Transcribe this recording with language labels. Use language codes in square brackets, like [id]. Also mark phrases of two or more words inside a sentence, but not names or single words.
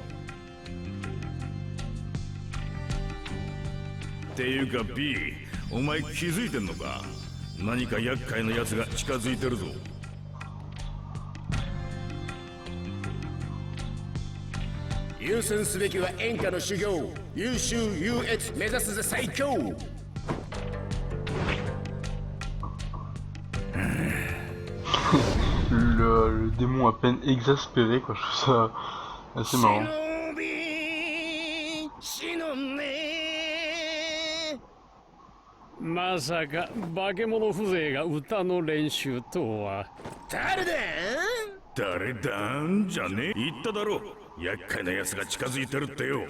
[ja] っていうか B お前気づいてんのか何か厄介なやつが近づいてるぞ優先すべきは演歌の修行優秀優越目指すぜ最強 [fr] Le démon à peine exaspéré, quoi, je trouve ça assez marrant. [ja] 忍び忍んでまさか化け物風情が歌の練習とは。誰だ誰だんじゃねえ言っただろ厄介なやつが近づいてるってよ